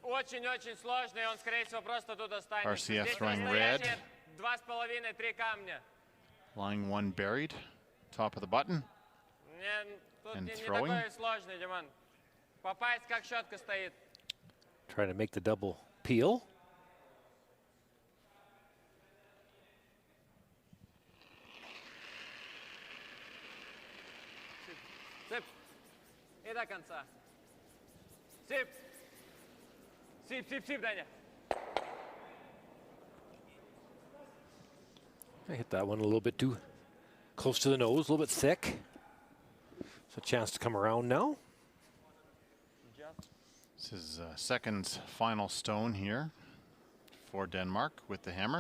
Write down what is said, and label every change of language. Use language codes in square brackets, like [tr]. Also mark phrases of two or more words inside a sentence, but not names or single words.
[en] RCF throwing red. Line 1 buried, top of the button, and throwing. Trying to make the double peel. [ru] Сип. И до конца. Сип. Сип, сип, сип, Даня. [en] I hit that one a little bit too close to the nose, a little bit thick. It's a chance to come around now. This is second final stone here for Denmark with the hammer.